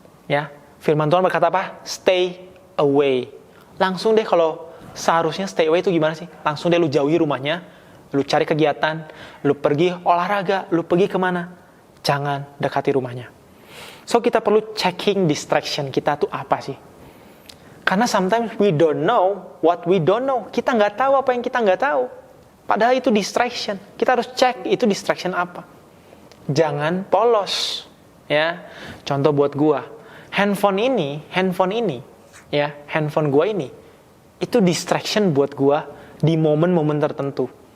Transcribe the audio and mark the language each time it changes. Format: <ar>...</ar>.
<id>Ya, firman Tuhan berkata apa?</id> <en>Stay away.</en> <id>Langsung deh, kalau seharusnya</id> <en>stay away</en> <id>itu gimana sih? Langsung deh lu jauhi rumahnya, lu cari kegiatan, lu pergi olahraga, lu pergi kemana. Jangan dekati rumahnya. So kita perlu</id> <en>checking distraction</en> <id>kita tuh apa sih? Karena</id> <en>sometimes we don't know what we don't know.</en> <id>Kita nggak tahu apa yang kita nggak tahu. Padahal itu distraction. Kita harus cek itu distraction apa. Jangan polos. Ya, contoh buat gua, handphone ini, ya, handphone gua ini, itu distraction buat gua di momen-momen tertentu.</id>